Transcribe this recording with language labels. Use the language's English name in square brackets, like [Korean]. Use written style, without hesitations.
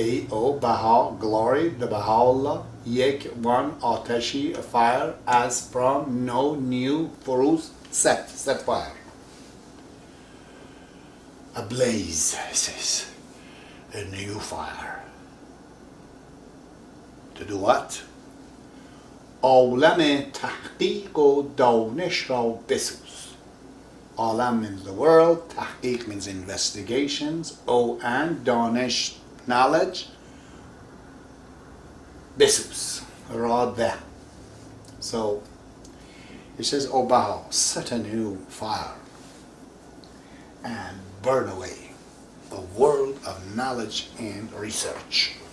[English] O Baha, glory, the Baha'u'llah, yek, one, atashi, a fire, as from, no, new, furuz, set fire. A blaze, he says, a new fire. To do what? [Persian] عالم تحقیق و دانش را بسوز. [English] Alam means the world, tahqiq means investigations, and danish, knowledge, bisus, radha. So he says, O Baha, set a new fire and burn away the world of knowledge and research.